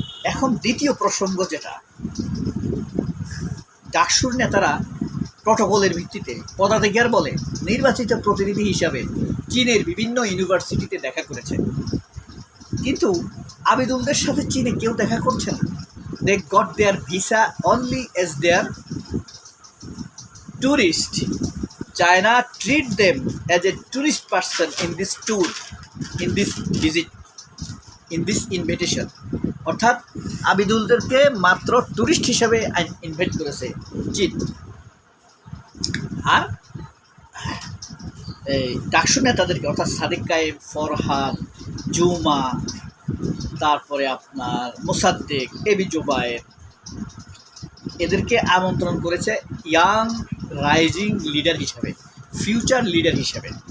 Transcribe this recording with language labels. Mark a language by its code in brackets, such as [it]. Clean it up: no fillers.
[bn] এখন দ্বিতীয় প্রসঙ্গ, যেটা ডাকসুর নেতারা প্রটোকলের ভিত্তিতে পদাধিকার বলে নির্বাচিত প্রতিনিধি হিসাবে চীনের বিভিন্ন ইউনিভার্সিটিতে দেখা করেছে, কিন্তু আবিদুলদের সাথে চীনে কেউ দেখা করছে না। [en] They got their visa only as their tourist. China treat them as a tourist person in this tour, in this visit, in this invitation. [bn] অর্থাৎ আবিদুলদেরকে মাত্র ট্যুরিস্ট হিসাবে ইনভাইট করেছে চীন। আর এই ডাকসু নেতাদেরকে, অর্থাৎ সাদেক কায়েম, ফরহাদ, জুমা, তারপরে আপনার মোসাদ্দেক, এবি জুবায়ের, এদেরকে আমন্ত্রণ করেছে ইয়াং রাইজিং লিডার হিসাবে, ফিউচার লিডার হিসাবে।